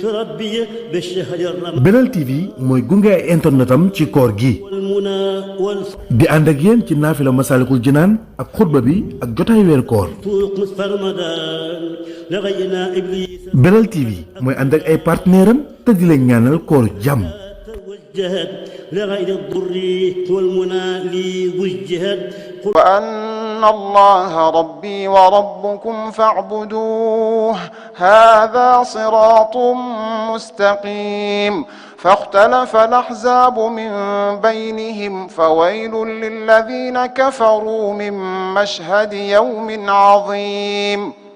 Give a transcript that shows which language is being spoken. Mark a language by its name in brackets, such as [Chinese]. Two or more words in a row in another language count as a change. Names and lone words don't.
[Wolof] Belal TV mooy gunge ay internetam ci koor gi di ànd ak yéen ci naafila Masaalikul Jinaan ak xutba bi ak jotaay weer koor. Belal TV mooy ànd ak ay partenaire am te di leen ñaanal koor jàmm. [Arabic] وأن الله ربي وربكم فاعبدوه هذا صراط مستقيم فاختلف الأحزاب من بينهم فويل للذين كفروا من مشهد يوم عظيم